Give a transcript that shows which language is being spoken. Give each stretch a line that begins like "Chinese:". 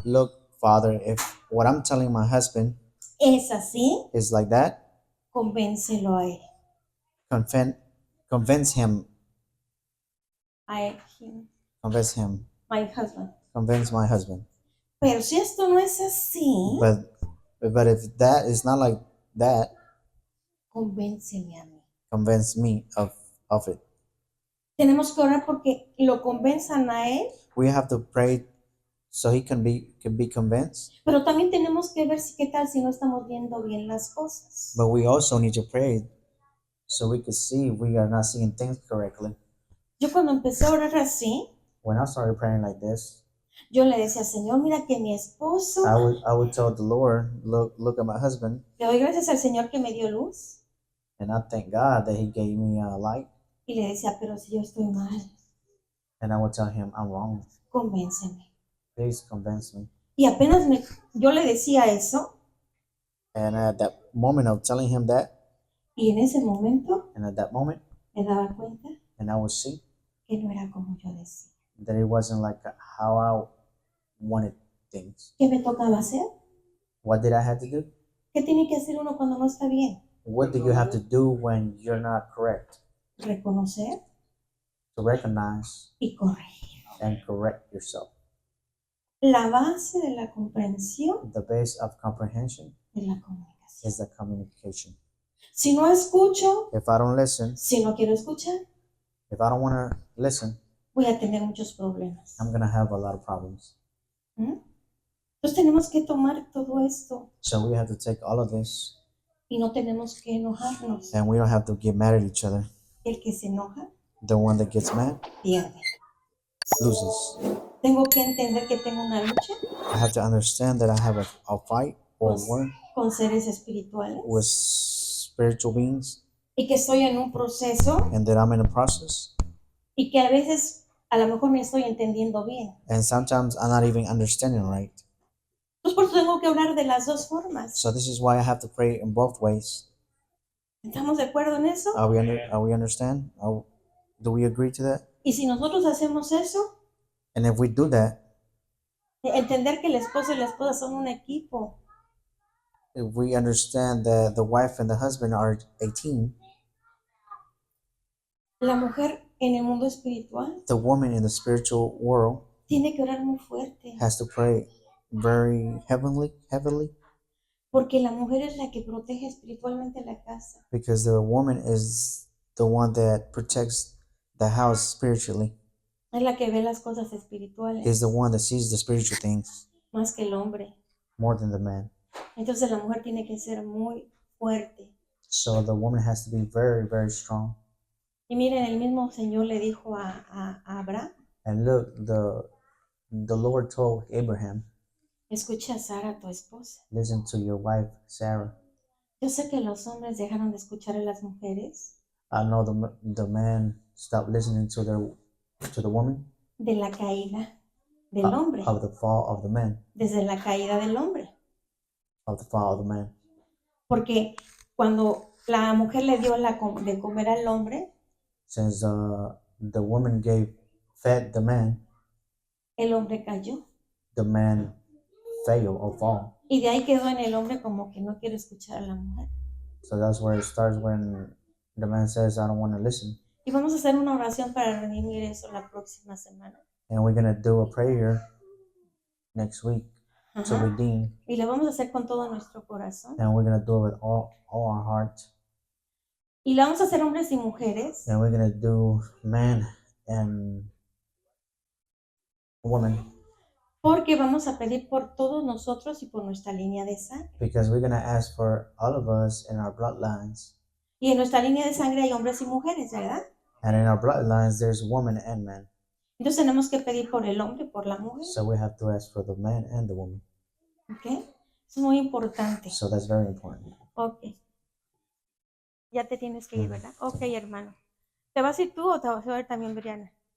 English: look, Father, if what I'm telling my husband
Spanish: es así,
English: is like that,
Spanish: convéncelo a él.
English: convince him, Him, convince him, my husband. convince my husband.
Spanish: Pero si esto no es así,
English: But if that is not like that,
Spanish: convénceme a mí.
English: convince me of it.
Spanish: Tenemos que orar porque lo convenzan a él,
English: We have to pray so he can be convinced.
Spanish: pero también tenemos que ver qué tal si no estamos viendo bien las cosas.
English: But we also need to pray so we could see if we are not seeing things correctly.
Spanish: Yo cuando empecé a orar así,
English: When I started praying like this,
Spanish: yo le decía, Señor, mira que mi esposo,
English: I would tell the Lord, look at my husband,
Spanish: le doy gracias al Señor que me dio luz.
English: and I thank God that he gave me a light.
Spanish: Y le decía, pero si yo estoy mal,
English: And I would tell him, I'm wrong.
Spanish: convénceme.
English: Please convince me.
Spanish: Y apenas yo le decía eso,
English: And at that moment of telling him that,
Spanish: y en ese momento
English: and at that moment,
Spanish: me daba cuenta
English: and I would see
Spanish: que no era como yo decía.
English: that it wasn't like how I wanted things.
Spanish: ¿Qué me tocaba hacer?
English: What did I have to do?
Spanish: ¿Qué tiene que hacer uno cuando no está bien?
English: What do you have to do when you're not correct?
Spanish: Reconocer
English: To recognize
Spanish: y corregir.
English: and correct yourself.
Spanish: La base de la comprensión
English: The base of comprehension
Spanish: es la comunicación.
English: is the communication.
Spanish: Si no escucho,
English: If I don't listen,
Spanish: si no quiero escuchar,
English: if I don't want to listen,
Spanish: voy a tener muchos problemas.
English: I'm going to have a lot of problems.
Spanish: Entonces tenemos que tomar todo esto
English: So we have to take all of this,
Spanish: y no tenemos que enojarnos.
English: and we don't have to get mad at each other.
Spanish: el que se enoja
English: the one that gets mad,
Spanish: pierde.
English: loses.
Spanish: Tengo que entender que tengo una lucha
English: I have to understand that I have a fight or
Spanish: con,
English: war
Spanish: con seres espirituales
English: with spiritual beings,
Spanish: y que estoy en un proceso
English: and that I'm in a process.
Spanish: y que a veces a lo mejor me estoy entendiendo bien.
English: And sometimes I'm not even understanding right.
Spanish: Entonces por eso tengo que hablar de las dos formas.
English: So this is why I have to pray in both ways.
Spanish: ¿Estamos de acuerdo en eso?
English: Are we understand? Do we agree to that?
Spanish: Y si nosotros hacemos eso,
English: And if we do that,
Spanish: entender que el esposo y la esposa son un equipo.
English: if we understand that the wife and the husband are a team,
Spanish: La mujer en el mundo espiritual
English: the woman in the spiritual world
Spanish: tiene que orar muy fuerte,
English: has to pray very heavily,
Spanish: porque la mujer es la que protege espiritualmente la casa.
English: because the woman is the one that protects the house spiritually,
Spanish: Es la que ve las cosas espirituales
English: is the one that sees the spiritual things
Spanish: más que el hombre.
English: more than the man.
Spanish: Entonces la mujer tiene que ser muy fuerte.
English: So the woman has to be very, very strong.
Spanish: Y miren, el mismo Señor le dijo a Abraham,
English: And look, the Lord told Abraham,
Spanish: escucha a Sara, tu esposa.
English: listen to your wife, Sarah.
Spanish: Yo sé que los hombres dejaron de escuchar a las mujeres
English: I know the man stopped listening to the woman
Spanish: de la caída del hombre,
English: of the fall of the man,
Spanish: desde la caída del hombre.
English: of the fall of the man.
Spanish: Porque cuando la mujer le dio de comer al hombre,
English: Since the woman fed the man,
Spanish: el hombre cayó.
English: the man fail or fall.
Spanish: Y de ahí quedó en el hombre como que no quiere escuchar a la mujer.
English: So that's where it starts, when the man says, I don't want to listen.
Spanish: Y vamos a hacer una oración para redimir eso la próxima semana.
English: And we're going to do a prayer next week to Ajá. redeem.
Spanish: Y lo vamos a hacer con todo nuestro corazón.
English: And we're going to do it with all our heart.
Spanish: Y lo vamos a hacer hombres y mujeres.
English: And we're going to do man and woman,
Spanish: Porque vamos a pedir por todos nosotros y por nuestra línea de sangre.
English: because we're going to ask for all of us in our bloodlines.
Spanish: Y en nuestra línea de sangre hay hombres y mujeres, ¿verdad?
English: And in our bloodlines, there's woman and man.
Spanish: Entonces tenemos que pedir por el hombre y por la mujer.
English: So we have to ask for the man and the woman.
Spanish: ¿Ok? Eso es muy importante.
English: So that's very important. Ok.
Spanish: Ya te tienes que ir, ¿verdad? Ok, hermano. ¿Te vas a ir tú o te vas a ir también, Brianna?